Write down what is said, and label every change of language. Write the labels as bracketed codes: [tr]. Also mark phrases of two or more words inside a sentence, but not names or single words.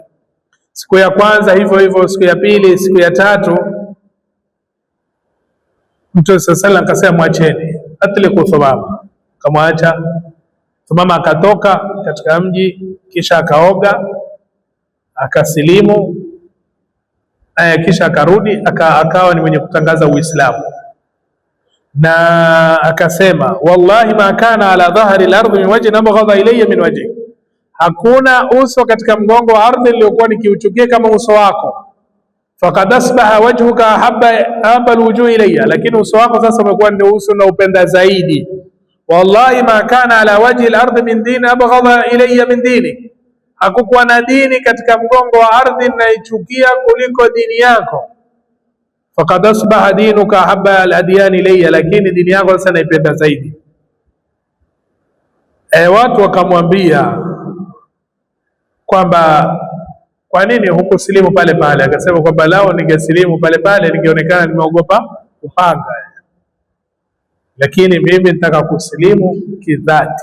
[sw] Siku ya kwanza hivyo hivyo, siku ya pili, siku ya tatu, Mtume [ar] صلى الله عليه وسلم [sw] akasema mwacheni, atliku Thumama. Kamwacha Thumama, akatoka katika mji, kisha akaoga, akasilimu, kisha akarudi, akawa ni mwenye kutangaza Uislamu, na akasema [ar] والله ما كان على ظهر الأرض من وجه أبغض إلي من وجه, [sw] hakuna uso katika mgongo wa ardhi uliokuwa nikiuchukia kama uso wako. [ar] فقد أصبح وجهك أحب الوجوه إلي, [sw] lakini uso wako sasa umekuwa ndio uso na upenda zaidi. [ar] والله ما كان على وجه الأرض من دين أبغض إلي من دين, [sw] hakukuwa na dini katika mgongo wa ardhi naichukia kuliko dini yako. [ar] فقد أصبح دينك أحب الأديان إلي, [sw] lakini dini yako sasa naipenda zaidi. Watu wakamwambia kwamba kwa nini hukusilimu pale pale? Akasema kwamba lao ningesilimu pale pale ningeonekana nimeogopa upanga, lakini mimi nitaka kusilimu kidhati.